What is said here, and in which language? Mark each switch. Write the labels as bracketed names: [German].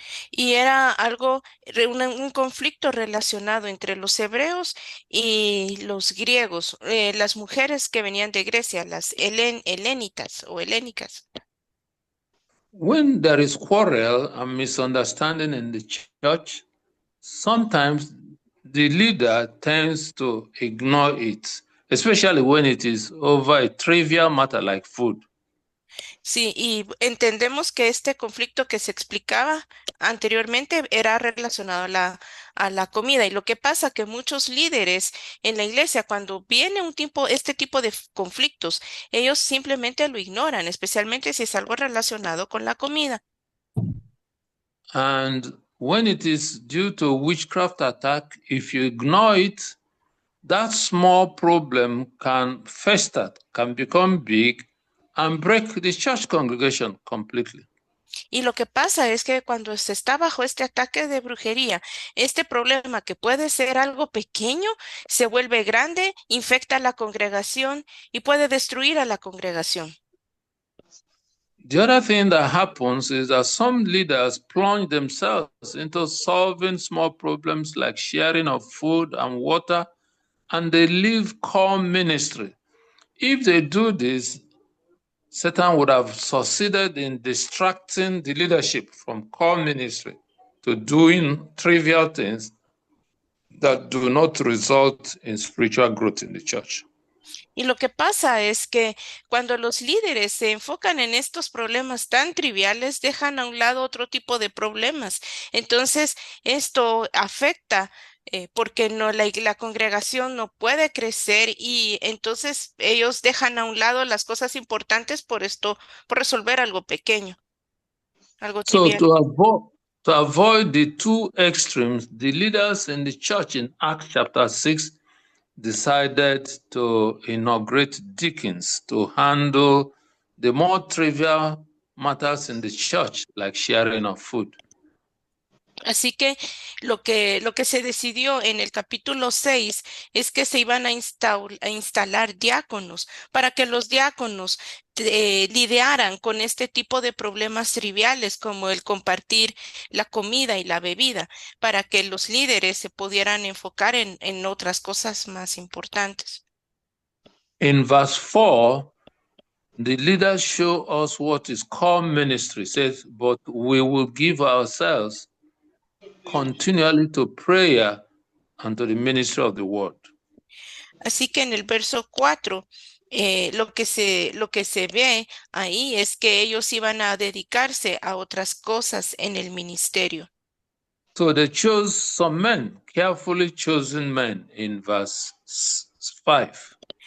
[Spanish] Y era un conflicto relacionado entre los hebreos y los griegos, las mujeres que venían de Grecia, las helénitas o helénicas. [English] When there is quarrel and misunderstanding in the church, sometimes the leader tends to ignore it, especially when it is over a trivial matter like food. [Spanish] Sí, y entendemos que este conflicto que se explicaba anteriormente era relacionado a la comida. Y lo que pasa que muchos líderes en la iglesia, cuando viene este tipo de conflictos, ellos simplemente lo ignoran, especialmente si es algo relacionado con la comida. [English] And when it is due to witchcraft attack, if you ignore it, that small problem can fester, can become big, and break the church congregation completely. [Spanish] Y lo que pasa es que cuando se está bajo este ataque de brujería, este problema que puede ser algo pequeño se vuelve grande, infecta a la congregación y puede destruir a la congregación. [English] The other thing that happens is that some leaders plunge themselves into solving small problems like sharing of food and water, and they leave core ministry. If they do this, Satan would have succeeded in distracting the leadership from core ministry to doing trivial things that do not result in spiritual growth in the church. [Spanish] Y lo que pasa es que cuando los líderes se enfocan en estos problemas tan triviales, dejan a un lado otro tipo de problemas. Entonces, esto afecta porque la congregación no puede crecer y entonces ellos dejan a un lado las cosas importantes por esto, por resolver algo pequeño, algo [English] So [Spanish] trivial. [English] to avoid the two extremes, the leaders in the church in Acts chapter 6 decided to inaugurate deacons to handle the more trivial matters in the church, like sharing of food. [Spanish] Así que lo que se decidió en el capítulo 6 es que se iban a instalar diáconos para que los diáconos lidiaran con este tipo de problemas triviales como el compartir la comida y la bebida, para que los líderes se pudieran enfocar en otras cosas más importantes. [English] In verse 4, the leaders show us what is called ministry. It says, but we will give ourselves continually to prayer and to the ministry of the word. [Spanish] Así que en el verso 4, lo que se ve ahí es que ellos iban a dedicarse a otras cosas en el ministerio. [English] So they chose some men, carefully chosen men, in verse 5.